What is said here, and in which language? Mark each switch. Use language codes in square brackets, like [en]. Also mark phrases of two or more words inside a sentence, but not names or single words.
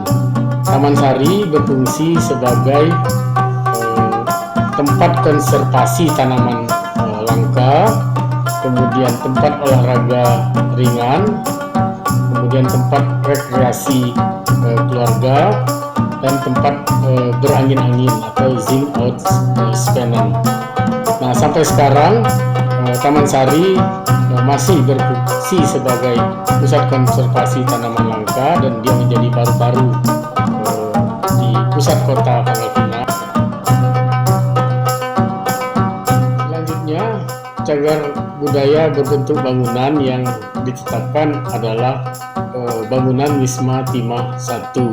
[id] Taman Sari berfungsi sebagai tempat konservasi tanaman langka, kemudian tempat olahraga ringan, kemudian tempat rekreasi keluarga, dan tempat berangin-angin atau [nl] zing out spannen. [id] Nah, sampai sekarang Taman Sari masih berfungsi sebagai pusat konservasi tanaman langka, dan dia menjadi paru-paru di pusat kota Pangkal Pinang. Selanjutnya, cagar budaya berbentuk bangunan yang ditetapkan adalah bangunan Wisma Timah 1.